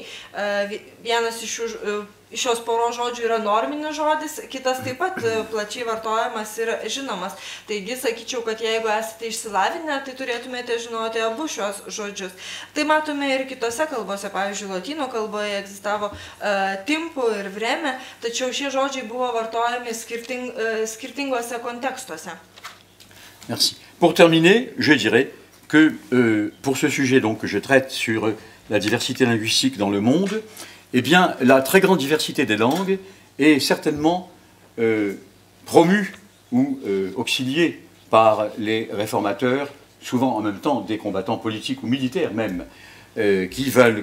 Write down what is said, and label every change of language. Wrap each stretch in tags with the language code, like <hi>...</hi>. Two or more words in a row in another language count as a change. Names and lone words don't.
<lt>Vienas iš šios poros žodžių yra norminis žodis, kitas taip pat plačiai vartojamas ir žinomas. Taigi, sakyčiau, kad jeigu esate išsilavinę, tai turėtumėte žinoti abu šios žodžius. Tai matome ir kitose kalbose, pavyzdžiui, lotynų kalboje egzistavo timpu ir vreme, tačiau šie žodžiai buvo vartojami skirtingose kontekstuose.</lt> <fr>Merci. Pour terminer, je dirais que pour ce sujet donc, que je traite sur la diversité linguistique dans le monde, eh bien, la très grande diversité des langues est certainement promue ou auxiliée par les réformateurs, souvent en même temps des combattants politiques ou militaires même, qui veulent</fr>